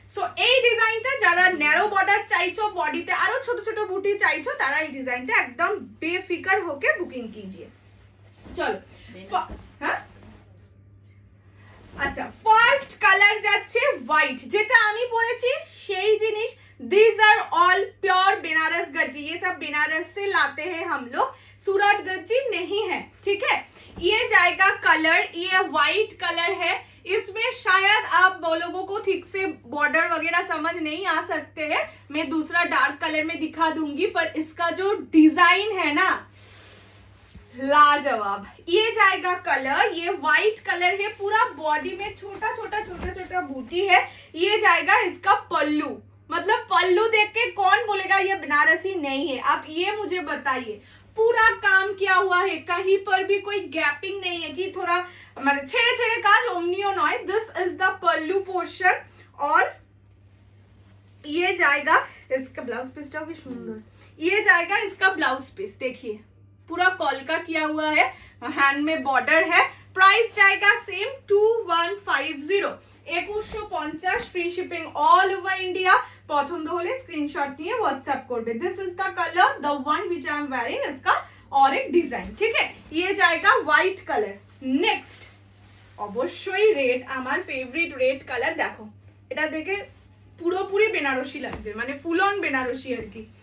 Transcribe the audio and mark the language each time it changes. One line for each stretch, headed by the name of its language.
Bangla: So এই ডিজাইনটা যারা ন্যারো বর্ডার চাইছো, বডিতে আরো ছোট ছোট বুটি চাইছো, তারা এই ডিজাইনটা একদম বেফিকার
Hindi: होके
Bangla: বুকিং
Hindi: कीजिए।
Bangla: চলো, হ্যাঁ আচ্ছা, ফার্স্ট কালার যাচ্ছে হোয়াইট, যেটা আমি পরেছি সেই জিনিস।
English: These are all pure
Hindi: Banaras Gajji, ये सब बनारस से लाते हैं हम लोग, सूरत गज्जी नहीं है, ठीक है। ये जाएगा कलर, ये व्हाइट कलर है। इसमें शायद आप लोगों को ठीक से बॉर्डर वगैरह समझ नहीं आ सकते हैं, मैं दूसरा डार्क कलर में दिखा दूंगी, पर इसका जो डिजाइन है ना लाजवाब। ये जाएगा कलर, ये व्हाइट कलर है, पूरा बॉडी में छोटा छोटा बूटी है। ये जाएगा इसका पल्लू, मतलब पल्लू देख के कौन बोलेगा ये बनारसी नहीं है, आप ये मुझे बताइए। पूरा काम किया हुआ है, कहीं पर भी कोई गैपिंग नहीं है कि थोड़ा
Bangla: মানে ছেড়ে ছেড়ে কাজ, অমনিও নয়।
English: this is the pallu portion,
Hindi: और ये जाएगा इसका ब्लाउज पीसটা भी सुंदर। ये जाएगा इसका ब्लाउज पीस, देखिए पूरा कॉलका किया हुआ है, हैंड में बॉर्डर है। प्राइस जाएगा same 2150, 2150, free shipping all over India.
Bangla: পছন্দ হলে স্ক্রিনশট নিয়ে হোয়াটসঅ্যাপ করবে।
English: this is the colour, the one which I am wearing,
Hindi: इसका और एक डिजाइन, ठीक है। ये जाएगा व्हाइट कलर।
Bangla: नेक्स्ट অবশ্যই রেড, আমার ফেভারিট রেড কালার। দেখো এটা দেখে পুরোপুরি বেনারসি লাগবে, মানে ফুল অন বেনারসি আর কি।